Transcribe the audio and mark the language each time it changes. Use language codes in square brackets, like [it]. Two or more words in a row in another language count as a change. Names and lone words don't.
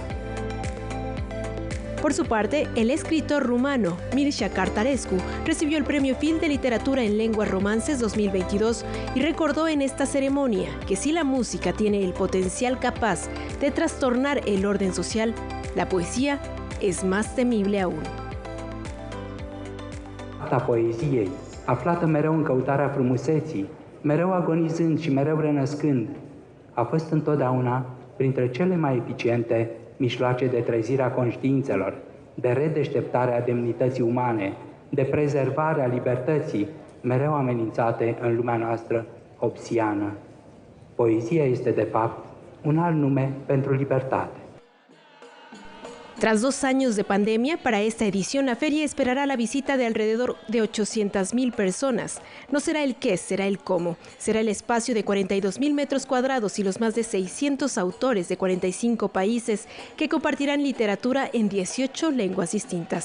[es] Por su parte, el escritor rumano Mircea Cărtărescu recibió el Premio Phil de Literatura en Lenguas Romances 2022 y recordó en esta ceremonia que si la música tiene el potencial capaz de trastornar el orden social, la poesía es más temible aún. [ro] A poeziei, aflată mereu în căutarea frumuseții, mereu agonizând și mereu renăscând, a fost întotdeauna printre cele mai eficiente mijloace de trezire a conștiințelor, de redeșteptare a demnității umane, de prezervare a libertății, mereu amenințate în lumea noastră obsiană. Poezia este, de fapt, un alt nume pentru libertate. [es] Tras 2 años de pandemia, para esta edición la feria esperará la visita de alrededor de 800,000 personas. No será el qué, será el cómo. Será el espacio de 42,000 metros cuadrados y los más de 600 autores de 45 países que compartirán literatura en 18 lenguas distintas.